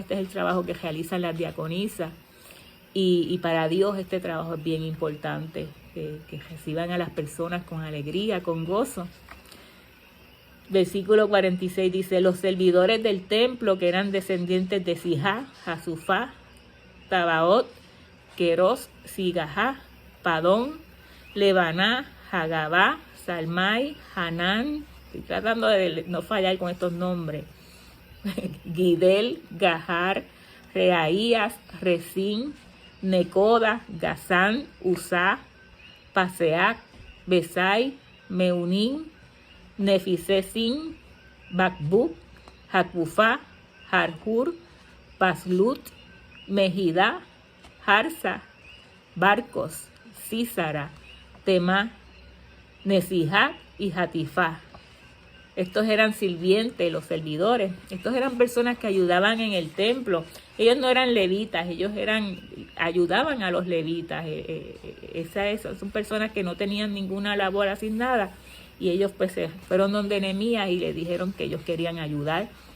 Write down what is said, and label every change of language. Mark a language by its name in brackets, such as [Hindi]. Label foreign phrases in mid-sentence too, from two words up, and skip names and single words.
[Spanish] Este es el trabajo que realizan las diaconisas, y para Dios este trabajo es bien importante, que reciban a las personas con alegría, con gozo. Versículo 46 dice, los servidores del templo, que eran descendientes de Sijá, Hasufá, Tabaot, Queros, Sigajá, Padón, Lebaná, Hagabá, Salmai, Hanán, estoy tratando de no fallar con estos nombres, Gidel, Gahar, Reaías, Resín, Necoda, Gazán, Usá, Paseac, Besai, Meunín, Nefisesin, Bakbuk, Hakufá, Harhur, Paslut, Mejidá, Harsa, Barcos, Císara, Temá, Nesijá y Hatifá. Estos eran sirvientes, los servidores. Estos eran personas que ayudaban en el templo. Ellos no eran levitas, ellos ayudaban a los levitas. Son personas que no tenían ninguna labor asignada, y ellos pues se fueron donde Nehemías y le dijeron que ellos querían ayudar.